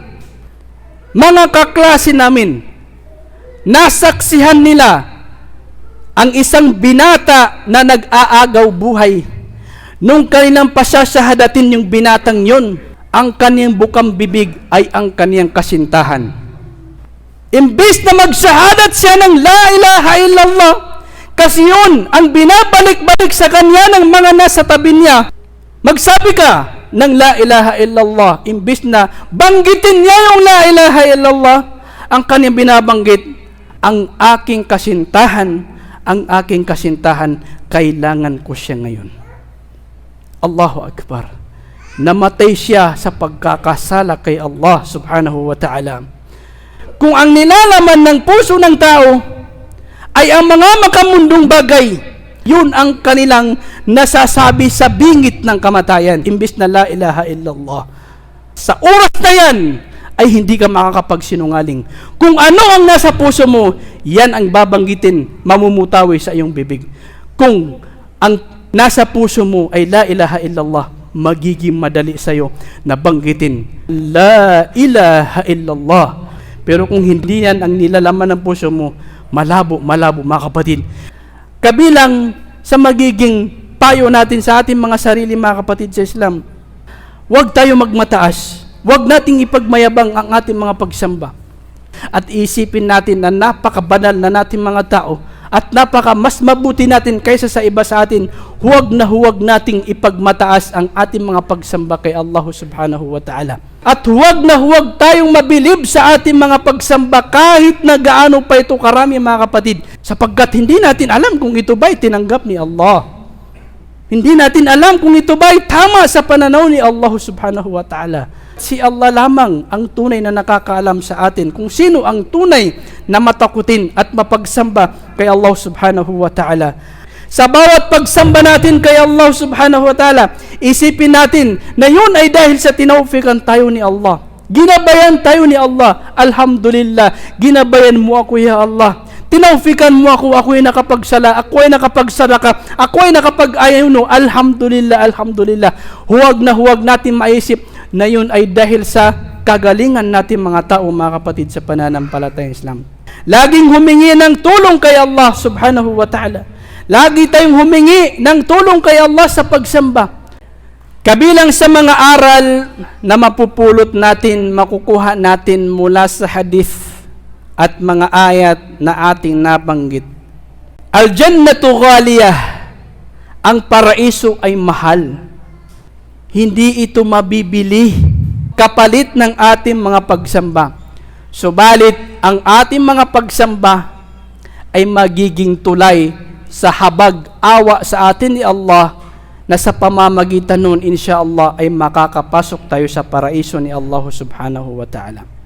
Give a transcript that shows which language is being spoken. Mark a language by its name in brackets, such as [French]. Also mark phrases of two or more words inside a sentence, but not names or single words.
[Filipino] Mga kaklase namin, nasaksihan nila ang isang binata na nag-aagaw buhay. Nung kanilang pasyasahadatin yung binatang yun, ang kaniyang bukang bibig ay ang kaniyang kasintahan. Imbes na magsahadat siya ng [Arabic] لا إله إلا الله, [Filipino] kasi yun ang binabalik-balik sa kanya ng mga nasa tabi niya. Magsabi ka ng [Arabic] لا إله إلا الله, [Filipino] imbes na banggitin niya yung [Arabic] لا إله إلا الله, [Filipino] ang kaniyang binabanggit, ang aking kasintahan, kailangan ko siya ngayon. [Arabic] الله أكبر. [Filipino] Namatay siya sa pagkakasala kay Allah [Arabic] سبحانه وتعالى. [Filipino] Kung ang nilalaman ng puso ng tao ay ang mga makamundong bagay, yun ang kanilang nasasabi sa bingit ng kamatayan, imbis na [Arabic] لا إله إلا الله. [Filipino] Sa oras na yan, ay hindi ka makakapagsinungaling. Kung ano ang nasa puso mo, yan ang babanggitin, mamumutawi sa iyong bibig. Kung ang nasa puso mo ay [Arabic] لا إله إلا الله, [Filipino] magiging madali sa iyo na banggitin [Arabic] لا إله إلا الله. [Filipino] Pero kung hindi yan ang nilalaman ng puso mo, malabo mga kapatid. Kabilang sa magiging payo natin sa ating mga sarili mga kapatid sa Islam, huwag tayo magmataas. Huwag nating ipagmayabang ang ating mga pagsamba. At isipin natin na napakabanal na nating mga tao at mas mabuti natin kaysa sa iba sa atin. Huwag nating ipagmataas ang ating mga pagsamba kay Allah [Arabic] سبحانه وتعالى. [Filipino] At huwag tayong mabilib sa ating mga pagsamba kahit na gaano pa ito karami mga kapatid. Sapagkat hindi natin alam kung ito ba'y tinanggap ni Allah. Hindi natin alam kung ito ba'y tama sa pananaw ni Allah [Arabic] سبحانه وتعالى. [Filipino] Si Allah lamang ang tunay na nakakaalam sa atin kung sino ang tunay na matakutin at mapagsamba kay Allah [Arabic] سبحانه وتعالى. [Filipino] Sa bawat pagsamba natin kay Allah [Arabic] سبحانه وتعالى, [Filipino] isipin natin na yun ay dahil sa tinaufikan tayo ni Allah. Ginabayan tayo ni Allah. Alhamdulillah, ginabayan mo ako [Arabic] يا الله. [Filipino] Tinaufikan mo ako ay nakapagsala, ako ay nakapagsadaka, ako ay nakapag-ayuno. [Arabic] الحمد لله، الحمد لله. [Filipino] Huwag natin maisip na yun ay dahil sa kagalingan natin mga tao, mga kapatid, sa pananampalatayang Islam. Laging humingi ng tulong kay Allah [Arabic] سبحانه وتعالى. [Filipino] Lagi tayong humingi ng tulong kay Allah sa pagsamba. Kabilang sa mga aral na mapupulot natin, makukuha natin mula sa hadith at mga ayat na ating nabanggit. [Arabic] الجنة غالية, [Filipino] ang paraiso ay mahal. Hindi ito mabibili kapalit ng ating mga pagsamba. Subalit, ang ating mga pagsamba ay magiging tulay sa habag awa sa atin ni Allah, na sa pamamagitan nun, insyaAllah, ay makakapasok tayo sa paraiso ni Allah [Arabic] سبحانه وتعالى.